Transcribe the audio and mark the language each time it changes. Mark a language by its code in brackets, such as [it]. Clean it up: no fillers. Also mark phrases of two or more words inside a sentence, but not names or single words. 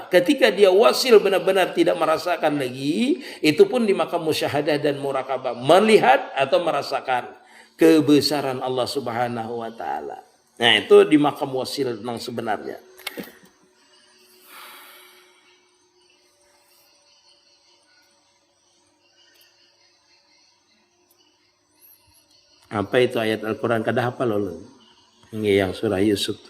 [id] Ketika dia wasil benar-benar tidak merasakan lagi, itu pun di makam musyahadah dan murakabah, melihat atau merasakan kebesaran Allah [ar] Subhanahu wa Ta'ala. [id] Nah itu di makam wasil yang sebenarnya. Apa itu ayat Al-Quran? [bjn] Kada hafal ulun. [id] Ini yang surah Yusuf.